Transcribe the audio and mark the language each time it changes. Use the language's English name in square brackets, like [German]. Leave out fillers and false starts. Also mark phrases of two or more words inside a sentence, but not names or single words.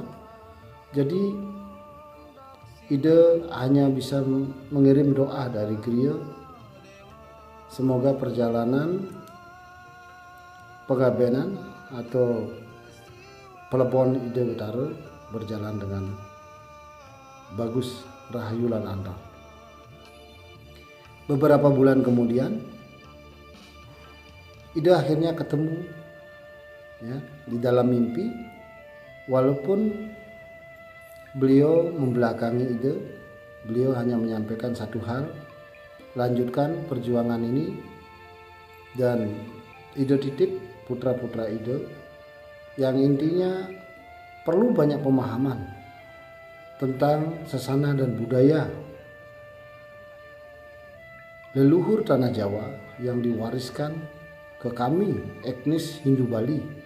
[Indonesian] Jadi ide hanya bisa mengirim doa dari Griya, semoga perjalanan pengabenan atau Pelebon ide Betara berjalan dengan bagus, [Javanese] rahayu lan andal. [Indonesian] Beberapa bulan kemudian ide akhirnya ketemu di dalam mimpi, walaupun beliau membelakangi ide. Beliau hanya menyampaikan satu hal: lanjutkan perjuangan ini, dan ide titip putra-putra ide yang intinya perlu banyak pemahaman tentang sasana dan budaya leluhur tanah Jawa yang diwariskan ke kami etnis Hindu Bali.